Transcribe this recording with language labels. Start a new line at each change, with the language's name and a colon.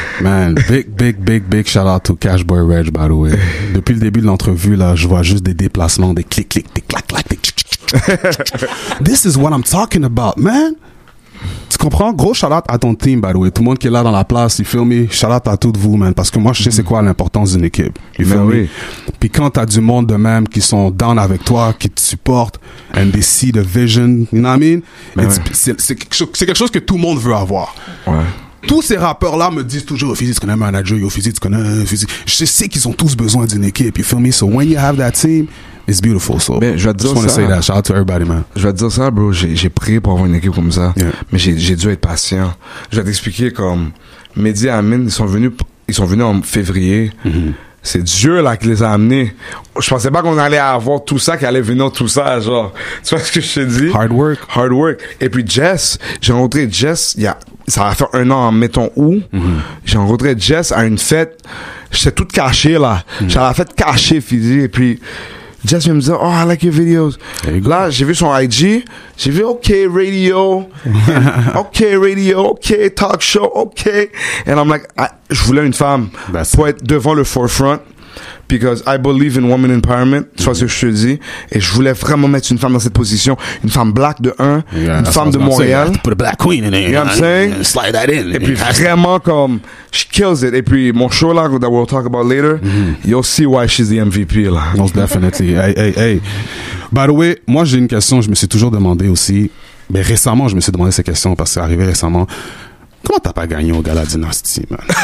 English: Man, big shout out to Cashboy Reg, by the way.
French: Depuis le début de l'entrevue, là, je vois juste des déplacements, des clics, des clac, clac, des
English: This is what I'm talking about, man.
French: Tu comprends? Gros shout-out à ton team,
English: by the way.
French: Tout le monde qui est là dans la place,
English: you feel me?
French: Shout-out à toutes vous, man. Parce que moi, je sais c'est quoi l'importance d'une équipe.
English: You feel me?
French: Puis quand t'as du monde de même qui sont down avec toi, qui te supportent,
English: and they see the vision, you know what I mean?
French: C'est quelque chose que tout le monde veut avoir. Ouais. Tous ces rappeurs-là me disent toujours, Fizzy, tu connais un manager, yo, Fizzy, tu connais un Fizzy. Je sais qu'ils ont tous besoin d'une équipe,
English: you feel me? So when you have that team, it's beautiful. So,
French: ben, je vais te dire ça.
English: Say that. Shout out to everybody, man.
French: Je vais te dire ça, bro. J'ai prié pour avoir une équipe comme ça. Yeah. Mais j'ai dû être patient. Je vais t'expliquer comme, Mehdi et Amine, ils sont venus en février. C'est Dieu, là, qui les a amenés. Je pensais pas qu'on allait avoir tout ça, qu'il allait venir tout ça, genre. Tu vois ce que je te dis?
English: Hard work.
French: Et puis Jess, j'ai rencontré Jess, ça va faire 1 an, mettons où. J'ai rencontré Jess à une fête. J'étais toute cachée, là. J'étais à la fête cachée, Fizzy. Et puis, Jess vient me dire,
English: oh, I like your videos.
French: Là, j'ai vu son IG. J'ai vu, OK, radio. OK, talk show, OK.
English: And I'm like,
French: je voulais une femme pour être devant le forefront.
English: Because I believe in women empowerment.
French: Tu vois ce que je te dis. Et je voulais vraiment mettre une femme dans cette position. Une femme black de 1. Une femme de Montréal.
English: Put a black queen in there. You know what I'm saying? Slide that in.
French: Et puis vraiment comme,
English: she kills it.
French: Et puis mon show là,
English: that we'll talk about later, you'll see why she's the MVP là. Most definitely. Hey.
French: By the way, moi j'ai une question, je me suis toujours demandé aussi, mais récemment je me suis demandé cette question parce que c'est arrivé récemment. Comment t'as pas gagné au Gala Dynasty, man?